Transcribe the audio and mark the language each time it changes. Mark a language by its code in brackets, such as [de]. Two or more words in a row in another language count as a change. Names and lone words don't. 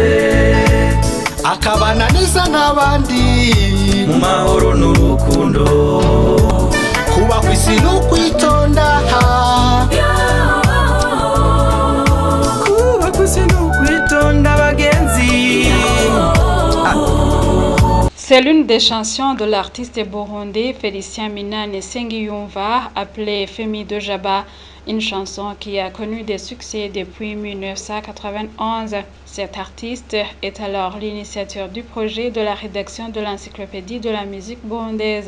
[rn] akabana neza n'abandi mu mahoro n'urukundo kuba kw'isi n'ukwitonda kuba kw'isi n'ukwitonda bagenzi. [fr] C'est l'une des chansons de l'artiste burundais Félicien Minani Nsengiyumva, appelée Femi de Jaba, une chanson qui a connu des succès depuis 1991. Cet artiste est alors l'initiateur du projet de la rédaction de l'encyclopédie de la musique burundaise.